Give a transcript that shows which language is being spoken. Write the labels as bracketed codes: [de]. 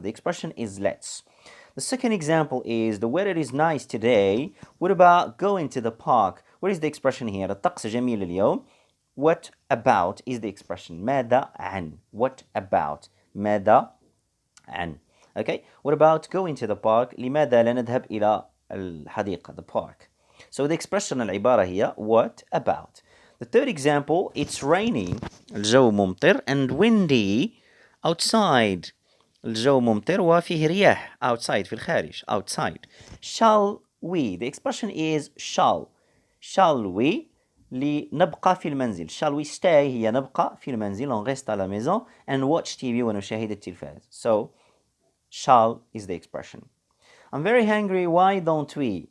[en] The expression is let's. The second example is the weather is nice today. What about going to the park? What is the expression here? [ar] الطقس جميل اليوم. [en] What about is the expression. [ar] ماذا عن. [en] What about. [ar] ماذا عن. Okay. [en] What about going to the park? [ar] لماذا لا نذهب إلى الحديقة, the park. [en] So the expression [ar] العبارة هي [en] what about. The third example, it's raining. [ar] الجو ممطر [en] and windy outside. [ar] الجو ممطر وفيه رياح [en] outside [ar] في الخارج outside. [en] Shall we, the expression is shall we [ar] لنبقى في المنزل. [en] Shall we stay [ar] هي نبقى في المنزل, [fr] on reste à la maison [en] and watch TV [ar] ونشاهد التلفاز. [en] So shall is the expression. I'm very hungry, why don't we?